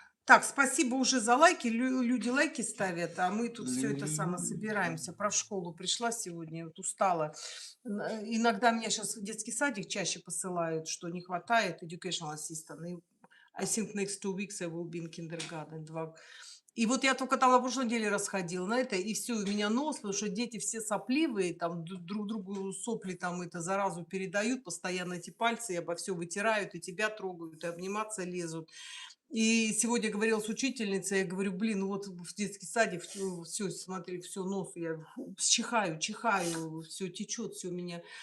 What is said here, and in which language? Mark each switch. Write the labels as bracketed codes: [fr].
[ru] Так, спасибо уже за лайки. Люди лайки ставят, а мы тут все это самое собираемся. Про школу пришла сегодня, вот устала. Иногда меня сейчас в детский садик чаще посылают, что не хватает [en] educational assistant. И I think next 2 weeks I will be in kindergarten. [ru] И вот я только там на прошлой неделе расходила на это, и все, у меня нос, потому что дети все сопливые, там друг другу сопли там это заразу передают, постоянно эти пальцы и обо все вытирают, и тебя трогают, и обниматься лезут. И сегодня говорила с учительницей, я говорю, блин, ну вот в детский садик, все, смотри, все, нос, я чихаю, все течет, все у меня.